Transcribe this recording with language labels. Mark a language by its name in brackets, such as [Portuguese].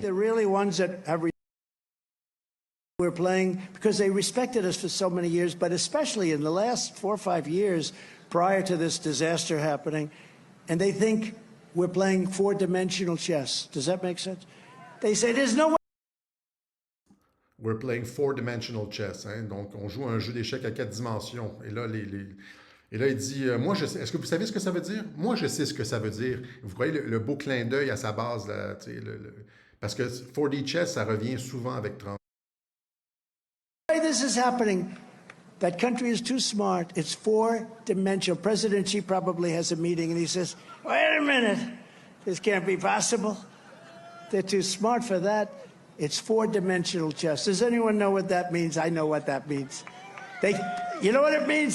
[English] They're really ones that have we're playing because they respected us for so many years, but especially in the last 4 or 5 years prior to this disaster happening, and they think we're playing 4-dimensional chess. Does that make sense? They say there's no way. We're playing 4-dimensional chess. Hein? [French] Donc, on joue un jeu d'échecs à 4 dimensions. Et là, Et là, il dit, moi, je sais, est-ce que vous savez ce que ça veut dire? Moi, je sais ce que ça veut dire. Vous voyez le beau clin d'œil à sa base, là, parce que 4D chess, ça revient souvent avec Trump. [English] This is happening. That country is too smart. It's 4-dimensional. President Xi probably has a meeting and he says, wait a minute, this can't be possible. They're too smart for that. It's 4-dimensional chess. Does anyone know what that means? I know what that means. You know what it means?